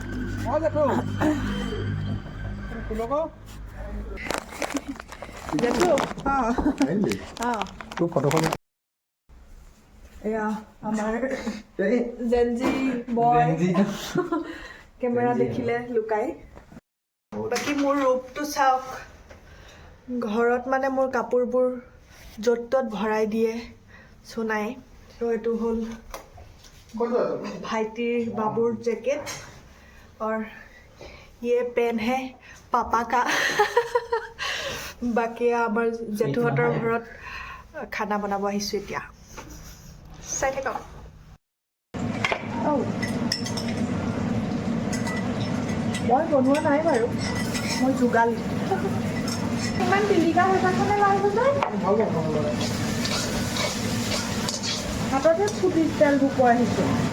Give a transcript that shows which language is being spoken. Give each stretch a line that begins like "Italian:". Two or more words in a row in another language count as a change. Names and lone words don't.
Assamese: জেঠু, এয়া আমাৰ
English: Gen Z boy
Assamese: কেমেৰা দেখিলে লুকাই। বাকী মোৰ ৰূপটো চাওক, ঘৰত মানে মোৰ কাপোৰবোৰ য'ত ত'ত ভৰাই দিয়ে চোনাই। ত' এইটো হ'ল ভাইটিৰ বাবুৰ জেকেট,
Hindi: और ये पेन है पापा का।
Assamese: বাকী আমাৰ জেঠুহঁতৰ ঘৰত খানা বনাব আহিছোঁ এতিয়া, চাই থাকক। মই বনোৱা নাই বাৰু, মই যোগালী। ইমান পিলিকা হৈ থাকোঁতে লাভ হৈছে, হাততে ফুটি তেল ভুকুৱাই আহিছোঁ।